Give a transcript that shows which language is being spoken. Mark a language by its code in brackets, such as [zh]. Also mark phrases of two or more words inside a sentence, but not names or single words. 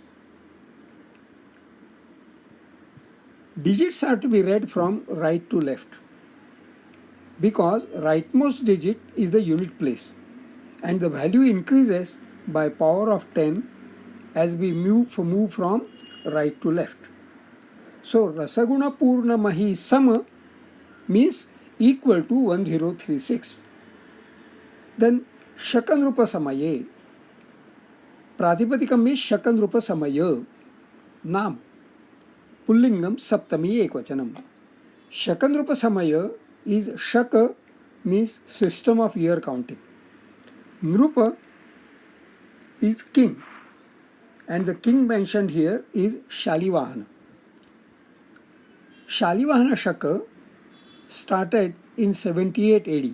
[en] Digits are to be read from right to left because rightmost digit is the unit place and the value increases by power of 10 as we move from right to left. So [sa] Rasaguna Purna Mahi Sama [en] means equal to 1036. [sa] Then Shakanrupa Samaye. Pratipadikam means Shakanrupa Samaya. Nam. Pullingam Saptami Ekvachanam. Shakanrupa Samaya [en] is Shaka means system of year counting. Nrupa is king. And the king mentioned here is Shalivahana. Shalivahana Shaka started in 78 AD.